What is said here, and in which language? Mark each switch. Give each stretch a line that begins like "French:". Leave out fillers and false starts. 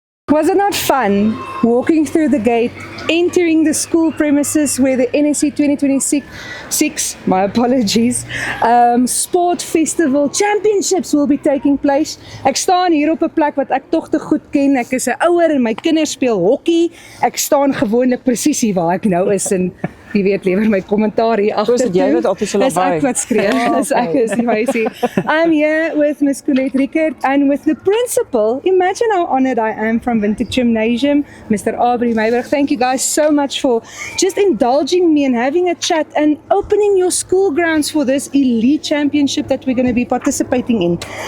English: Was it not fun walking through the gate, entering the school premises where the NSC 2026, my apologies, sport festival championships will be taking place?
Afrikaans: Ek staan hier op 'n plek wat ek tog te goed ken. Ek is 'n ouer en my kinders speel hokkie. Ek staan gewoonlik presies hier waar ek nou is en jy weet, lewer my kommentaar hier agter. Dis jy wat op die Dis ek wat skree. Dis ek is die meisie.
English: I'm here with Miss Colette Rickert and with the principal. Imagine how honored I am from Windhoek Gymnasium, Mr. Aubrey Meyberg. Thank you guys so much for just indulging me and having a chat and opening your school grounds for this elite championship that we're going to be participating in.